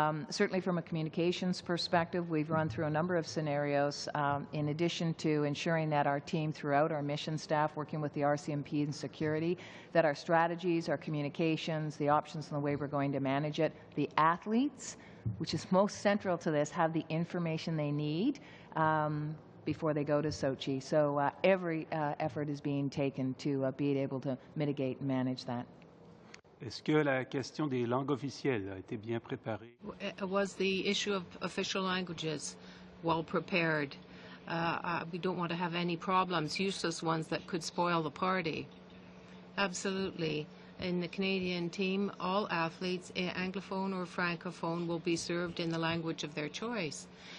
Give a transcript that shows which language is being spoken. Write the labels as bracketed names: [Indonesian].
[English] Certainly from a communications perspective, we've run through a number of scenarios in addition to ensuring that our team throughout, our mission staff working with the RCMP and security, that our strategies, our communications, the options and the way we're going to manage it, the athletes, which is most central to this, have the information they need before they go to Sochi. So every effort is being taken to be able to mitigate and manage that. [French] Est-ce que la question des langues officielles a été bien préparée? [English] Was the issue of official languages well prepared? We don't want to have any problems, useless ones that could spoil the party. Absolutely. In the Canadian team, all athletes, Anglophone or Francophone, will be served in the language of their choice.